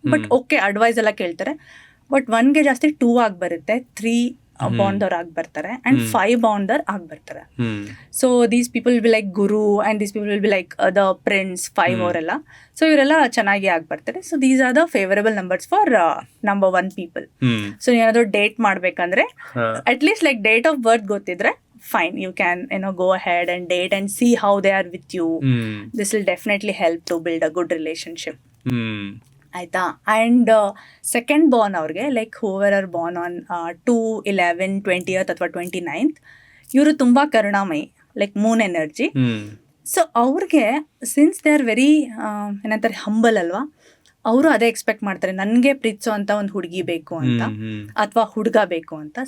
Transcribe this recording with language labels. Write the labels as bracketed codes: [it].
[kn] But okay advice ಎಲ್ಲ ಕೇಳ್ತಾರೆ. But 1ಗೆ ಜಾಸ್ತಿ 2 ಆಗಿಬರುತ್ತೆ, 3 ಬಾಂಡರ್ ಆಗಿ ಬರ್ತಾರೆ ಆ್ಯಂಡ್ 5 ಬಾಂಡರ್ ಆಗಿ ಬರ್ತಾರೆ. [en] So these people will be like guru and these people will be like the prince 5 ಅವರೆಲ್ಲ. So [kn] ಇವರೆಲ್ಲ ಚೆನ್ನಾಗಿ ಆಗಿ ಬರ್ತಾರೆ. [en] So these are the favourable numbers for number 1 people. So [kn] ಏನಾದರೂ ಡೇಟ್ ಮಾಡಬೇಕಂದ್ರೆ [en] At least like date of birth ಗೊತ್ತಿದ್ರೆ fine, you can go ahead and date and see how they are with you. This will definitely help to build a good relationship. [kn] ಆಯಿತಾ. [en] and second born ಅವ್ರಿಗೆ like whoever are born on 2-11-20th ಅಥವಾ 29th, [kn] ಇವರು ತುಂಬ ಕರುಣಾಮಯಿ, [en] Like moon energy. [kn] So ಅವ್ರಿಗೆ [en] since they are very [kn] ಏನಂತಾರೆ humble ಅಲ್ವಾ, ಅವರು ಅದೇ ಎಕ್ಸ್ಪೆಕ್ಟ್ ಮಾಡ್ತಾರೆ, ನನಗೆ ಪ್ರೀತಿಸೋ ಅಂತ ಒಂದು ಹುಡುಗಿ ಬೇಕು ಅಂತ ಅಥವಾ ಹುಡುಗ ಬೇಕು ಅಂತ.